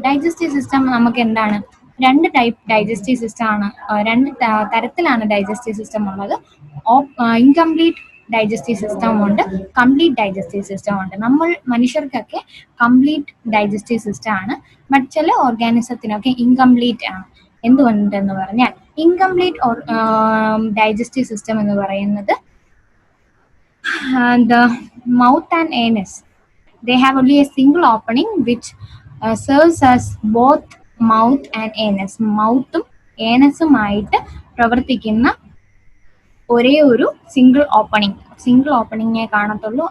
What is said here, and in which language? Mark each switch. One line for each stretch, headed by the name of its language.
Malayalam: Digestive system നമുക്ക് എന്താണ്? 2 type digestive system ആണ്, 2 തരത്തിലാണ് ഡൈജസ്റ്റീവ് സിസ്റ്റം ഉള്ളത്. ഇൻകംപ്ലീറ്റ് ഡൈജസ്റ്റീവ് സിസ്റ്റം ഉണ്ട്, കംപ്ലീറ്റ് ഡൈജസ്റ്റീവ് സിസ്റ്റം ഉണ്ട്. നമ്മൾ മനുഷ്യർക്കൊക്കെ കംപ്ലീറ്റ് ഡൈജസ്റ്റീവ് സിസ്റ്റം ആണ്, ബട്ട് ചില ഓർഗാനിസത്തിനൊക്കെ ഇൻകംപ്ലീറ്റ് ആണ്. എന്തുകൊണ്ടെന്ന് പറഞ്ഞാൽ ഇൻകംപ്ലീറ്റ് ഡൈജസ്റ്റീവ് സിസ്റ്റം എന്ന് പറയുന്നത്
English: the mouth and anus, they have only a single opening which serves as both mouth and anus.
Malayalam: മൗത്തും ഏനസുമായിട്ട് പ്രവർത്തിക്കുന്ന ഒരേ ഒരു സിംഗിൾ ഓപ്പണിങ്ങേ കാണത്തുള്ളൂ.